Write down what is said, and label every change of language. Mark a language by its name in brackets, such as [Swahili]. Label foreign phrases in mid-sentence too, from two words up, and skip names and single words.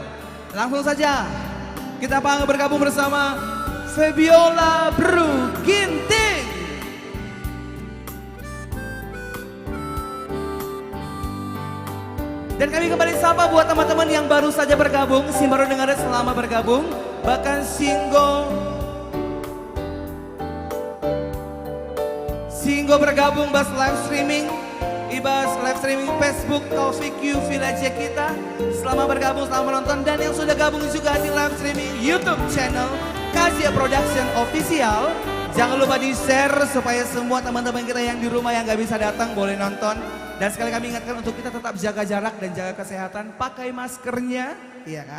[Indonesian] Langsung saja kita bergabung bersama Febiola Bru Ginting. Dan kami kembali sapa buat teman-teman yang baru saja bergabung, si baru dengar selama bergabung, bahkan Singgo bergabung bas [English] live streaming, [Indonesian] ibas [English] live streaming [Indonesian] Facebook Taufik Q Village kita, selama bergabung, selama menonton, dan yang sudah gabung juga di [English] live streaming YouTube channel [Indonesian] Kasia Production Official. Jangan lupa di share supaya semua teman-teman kita yang di rumah yang gak bisa datang boleh nonton. Dan sekali kami ingatkan untuk kita tetap jaga jarak dan jaga kesehatan, pakai maskernya, iya kan?